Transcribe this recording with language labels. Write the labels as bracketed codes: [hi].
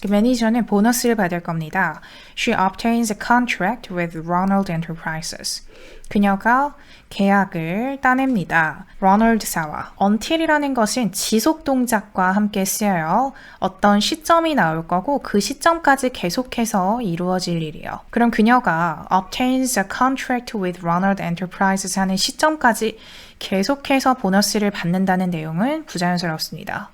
[ko] 그 매니저는 보너스를 받을 겁니다. [en] She obtains a contract with Ronald Enterprises. [ko] 그녀가 계약을 따냅니다. 로널드사와. until이라는 것은 지속 동작과 함께 쓰여요. 어떤 시점이 나올 거고 그 시점까지 계속해서 이루어질 일이요. 그럼 그녀가 [en] obtains a contract with Ronald Enterprises [ko] 하는 시점까지 계속해서 보너스를 받는다는 내용은 부자연스럽습니다.